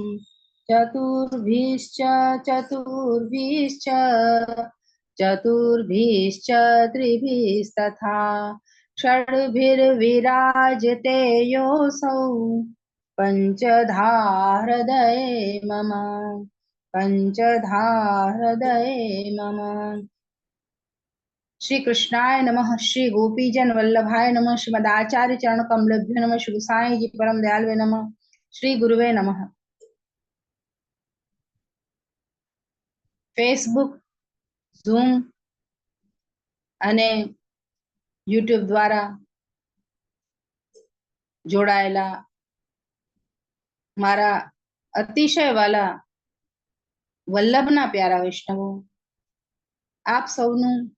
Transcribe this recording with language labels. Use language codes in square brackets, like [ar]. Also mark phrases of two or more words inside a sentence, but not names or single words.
[sa] चतुर्भिश्च त्रिभिस्तथा षड्भिर्विराजते योऽसौ पंचधा हृदये मम श्री कृष्णाय नमः। श्री गोपीजन वल्लभाय नमः। श्रीमदाचार्य चरण कमलभ्यो नमः। श्री गोसाई जी परम दयालवे नमः। श्री गुरुवे नमः। [gu] फेसबुक, ઝૂમ અને યુટ્યુબ દ્વારા જોડાયેલા મારા અતિશય વાલા વલ્લભના પ્યારા વૈષ્ણવો, આપ સૌનું